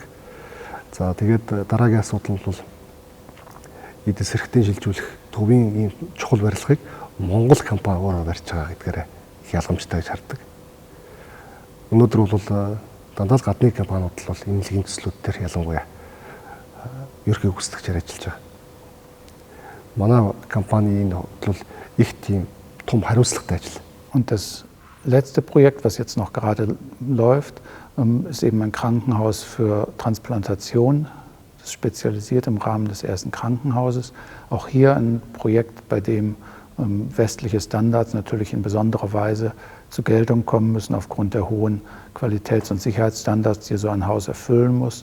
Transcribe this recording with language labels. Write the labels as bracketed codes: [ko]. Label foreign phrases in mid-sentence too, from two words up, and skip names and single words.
[mn] За тэгээд дараагийн асуудал нь бол эдийн засгийн шилжүүлэх төвийн ийм чухал барилгыг Монгол компани өөрөө барьж байгаа гэдгээр их ялгамжтай гэж хардаг. Өнөөдөр бол дандаа л гадны компаниуд л бол эмнэлгийн төслүүд төр ялангуяа ерхий гүйцэтгэгчээр ажиллаж байгаа. Манай компанийн бол их тийм том хариуцлагатай ажил. [de] Und das letzte Projekt, was jetzt noch gerade läuft, ist eben ein Krankenhaus für Transplantation. Das ist spezialisiert im Rahmen des ersten Krankenhauses. Auch hier ein Projekt, bei dem westliche Standards natürlich in besonderer Weise zur Geltung kommen müssen aufgrund der hohen Qualitäts- und Sicherheitsstandards, die so ein Haus erfüllen muss.